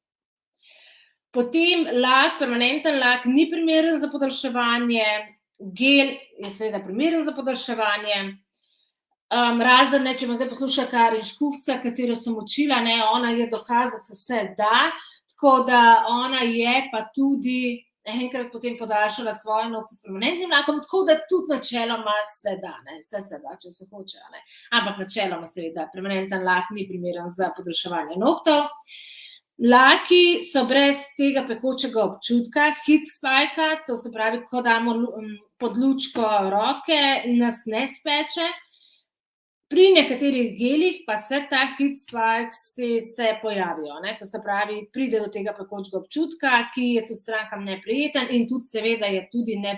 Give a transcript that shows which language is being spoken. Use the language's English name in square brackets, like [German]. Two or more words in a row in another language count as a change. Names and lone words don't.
[Slovenian] Potem lak, permanenten lak, ni primeren za podaljševanje, gel je seveda primeren za podaljševanje, razen, če me zdaj posluša Karin Škufca, katero sem učila, ona je dokaz, da se vse da, tako da ona je pa tudi enkrat potem podaljšala svoje nohte s permanentnim lakom, tako da tudi načeloma se da, vse se da, če se hoče, ampak načeloma seveda permanenten lak ni primeren za podaljševanje nohtov. Laki so brez tega pekočega občutka, [English] heat spike, [Slovenian] to se pravi, ko damo pod lučko roke, nas ne speče. Pri nekaterih gelih pa se ta [English] heat spike [Slovenian] se pojavijo, to se pravi, pride do tega pekočega občutka, ki je tudi strankam neprijeten in tudi seveda je tudi